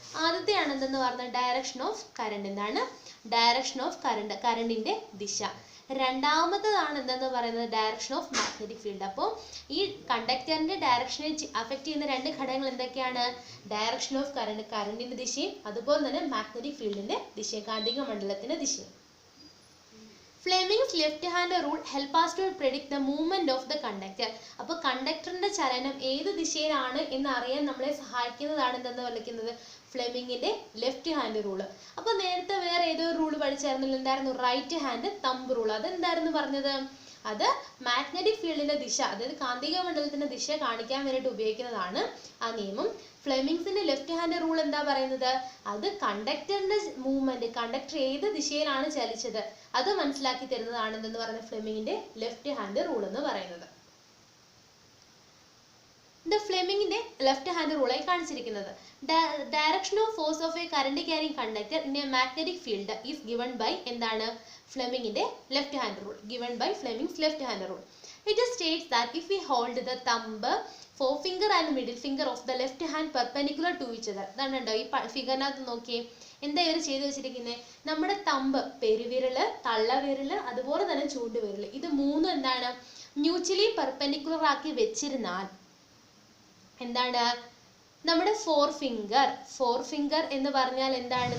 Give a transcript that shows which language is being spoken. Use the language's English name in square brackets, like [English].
[Malayalam] ആദ്യത്തെയാണ് എന്തെന്ന് പറഞ്ഞാൽ direction of current. എന്താണ്? ഡയറക്ഷൻ ഓഫ് കറണ്ട്, കറണ്ടിന്റെ ദിശ. രണ്ടാമത്തതാണ് എന്തെന്ന് പറയുന്നത്? Direction of magnetic field. അപ്പോൾ ഈ കണ്ടക്ടറിന്റെ ഡയറക്ഷനെ അഫക്റ്റ് ചെയ്യുന്ന രണ്ട് ഘടകങ്ങൾ എന്തൊക്കെയാണ്? ഡയറക്ഷൻ ഓഫ് കറണ്ട്, കറണ്ടിന്റെ ദിശയും അതുപോലെ തന്നെ മാഗ്നറ്റിക് ഫീൽഡിന്റെ ദിശയും, കാന്തിക മണ്ഡലത്തിന്റെ ദിശയും. [English] Fleming's left hand rule help us to predict the movement of the conductor. [Malayalam] അപ്പോൾ കണ്ടക്ടറിന്റെ ചലനം ഏത് ദിശയിലാണ് എന്ന് അറിയാൻ നമ്മളെ സഹായിക്കുന്നതാണ് എന്തെന്ന് വിളിക്കുന്നത്? ഫ്ലെമിങ്ങിന്റെ ലെഫ്റ്റ് ഹാൻഡ് റൂള്. അപ്പോൾ നേരത്തെ വേറെ ഏതോ റൂള് പഠിച്ചായിരുന്നല്ലോ, എന്തായിരുന്നു? Right hand thumb rule. അതെന്തായിരുന്നു പറഞ്ഞത്? അത് മാഗ്നറ്റിക് ഫീൽഡിന്റെ ദിശ, അതായത് കാന്തിക മണ്ഡലത്തിന്റെ ദിശ കാണിക്കാൻ വേണ്ടിയിട്ട് ഉപയോഗിക്കുന്നതാണ് ആ നിയമം. ഫ്ലെമിങ്സിന്റെ ലെഫ്റ്റ് ഹാൻഡ് റൂൾ എന്താ പറയുന്നത്? അത് കണ്ടക്ടറിന്റെ മൂവ്മെന്റ്, കണ്ടക്ടർ ഏത് ദിശയിലാണ് ചലിച്ചത് അത് മനസ്സിലാക്കി തരുന്നതാണ് എന്തെന്ന് പറയുന്നത്? ഫ്ലെമിങ്ങിന്റെ ലെഫ്റ്റ് ഹാൻഡ് റൂൾ എന്ന് പറയുന്നത്. ഫ്ലെമിങ്ങിന്റെ ലെഫ്റ്റ് ഹാൻഡ് റൂളായി കാണിച്ചിരിക്കുന്നത് [English] direction of force of a current carrying conductor in a magnetic field is given by [Malayalam] എന്താണ്? [English] ഫ്ലെമിങ്ങിന്റെ left hand rule. Given by Fleming's left hand rule. It states that if we hold the thumb, forefinger and middle finger of the left hand perpendicular to each other. [Malayalam] ഇതാണുണ്ടോ ഈ ഫിഗറിനകത്ത് നോക്കിയേ, എന്താ ഇവർ ചെയ്തു വെച്ചിരിക്കുന്നത്? നമ്മുടെ thumb, പെരുവിരല്, തള്ളവിരല്, അതുപോലെ തന്നെ ചൂണ്ടുവിരല്, ഇത് മൂന്നും എന്താണ്? മ്യൂച്വലി പെർപെൻഡിക്കുലർ ആക്കി വെച്ചിരുന്നാൽ എന്താണ്? നമ്മുടെ ഫോർ ഫിംഗർ എന്ന് പറഞ്ഞാൽ എന്താണ്?